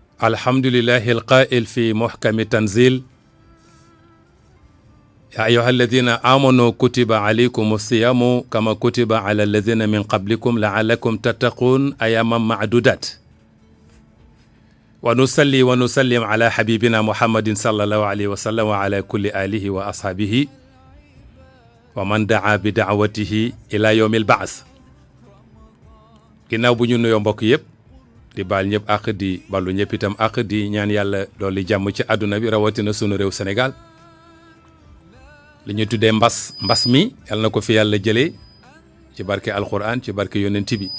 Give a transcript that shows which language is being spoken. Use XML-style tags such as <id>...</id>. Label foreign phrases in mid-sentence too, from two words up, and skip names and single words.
<ar>الحمد لله القائل في محكم التنزيل يا أيها الذين آمنوا كتب عليكم الصيام كما كتب على الذين من قبلكم لعلكم تتقون أياما معدودات ونصلي ونسلم على حبيبنا محمد صلى الله عليه وسلم وعلى كل آله وأصحابه ومن دعا بدعوته إلى يوم البعث.</ar> <wo>ginnaaw bu ñu nuyoo mbokk yëpp di baal ñëpp àq di balu ñëpp itam àq di ñaan yàlla dolli jàmm ci àdduna bi rawatina sunu réew Sénégal li ñu tuddee mbas mi yàlla na ko fi yàlla jëlee ci barke alquran ci barke yonent bi.</wo>